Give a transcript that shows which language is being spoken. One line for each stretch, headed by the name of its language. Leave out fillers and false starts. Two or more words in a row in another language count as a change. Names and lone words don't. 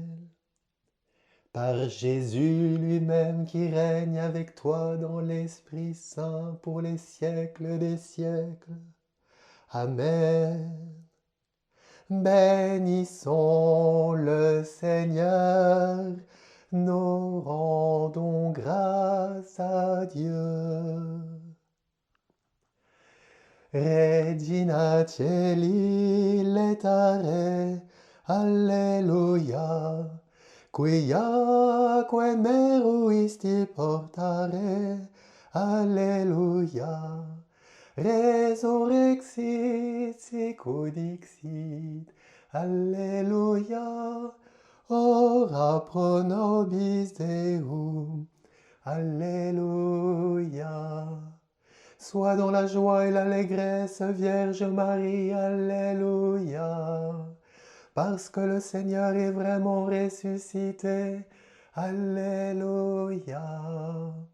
French: Par Jésus lui-même qui règne avec toi dans l'Esprit Saint pour les siècles des siècles. Amen. Bénissons le Seigneur, nous rendons grâce à Dieu.
Latin: Regina Celi letare, Alleluia. Quiaque meruisti portare, Alleluia. Resurrexit sicut dixit, Alleluia. Ora pro nobis Deum, Alléluia.
French: Sois dans la joie et l'allégresse, Vierge Marie, Alléluia. Parce que le Seigneur est vraiment ressuscité, Alléluia.